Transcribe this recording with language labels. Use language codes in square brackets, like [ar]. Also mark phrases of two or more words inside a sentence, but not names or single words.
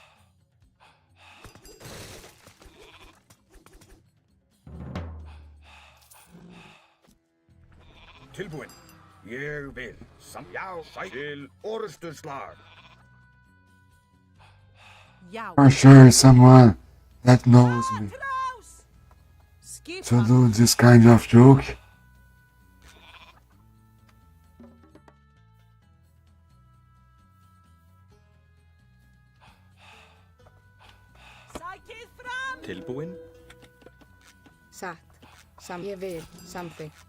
[is] Tilbúinn. Ég vil. Já, til orrustuslag. Já. [en] For sure, someone that knows me to do this kind of joke. [is] Sækið fram! Tilbúinn. Satt, ég vil, samþykkt.